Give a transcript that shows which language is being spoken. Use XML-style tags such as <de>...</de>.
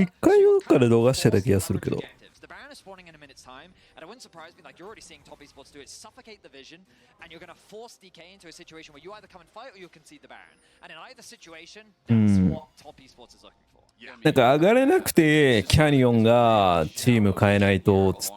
<ja>一回どっかで逃してた気がするけど。</ja> <en>The Baron is spawning in a minute's time, and it wouldn't surprise me, like you're already seeing Top Esports do it, suffocate the vision, and you're going to force DK into a situation where you either come and fight or you concede the Baron. And in either situation, that's what Top Esports is looking for.</en> <ja>なんか上がれなくて、キャニオンがチーム変えないと。</ja>